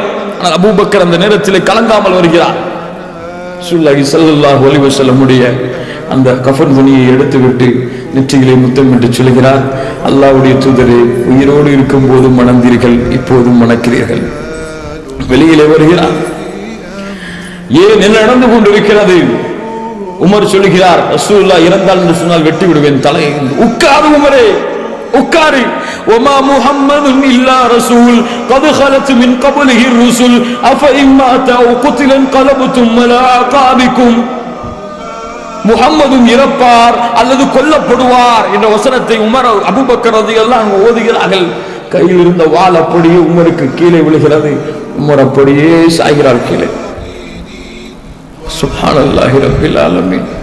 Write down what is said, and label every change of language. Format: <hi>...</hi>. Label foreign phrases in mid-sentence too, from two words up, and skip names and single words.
<ta>ஆனால் அபூபக்கர் அந்த நேரத்தில் கலங்காமல் வருகிறார்.</ta> <ar>رسول الله صلى الله عليه وسلم</ar> <ta>அந்த கஃன் துணியை எடுத்துவிட்டு நெற்றியிலே முத்தமிட்டு சொல்கிறார், அல்லாஹ்வுடைய தூதரே, உயிரோடு இருக்கும் போதும் மணந்தீர்கள், இப்போதும் மணக்கிறீர்கள். வெளியிலே வருகிறார். ஏன் என்ன நடந்து கொண்டிருக்கிறது? உமர் சொல்லுகிறார், ரசூலுல்லாஹ் இறந்தால் என்று சொன்னால் வெட்டி விடுவேன் தலையை. உட்காரு உமரே, உட்காரு.</ta> <ar>وما محمد الا رسول قد خلت من قبله الرسل افإن مات او قتل انقلبتم على اعقابكم.</ar> <ta>முஹம்மதும் இறப்பார் அல்லது கொல்லப்படுவார் என்ற வசனத்தை உமர் அபூபக்கர்</ta> <ar>رضي الله عنه</ar> <ta>ஓதுகிறார்கள். கையில் இருந்த வாள் அப்படியே உமருக்கு கீழே விழுகிறது. உமர் அப்படியே சாய்கிறார் கீழே.</ta> <ar>سبحان الله رب العالمين.</ar>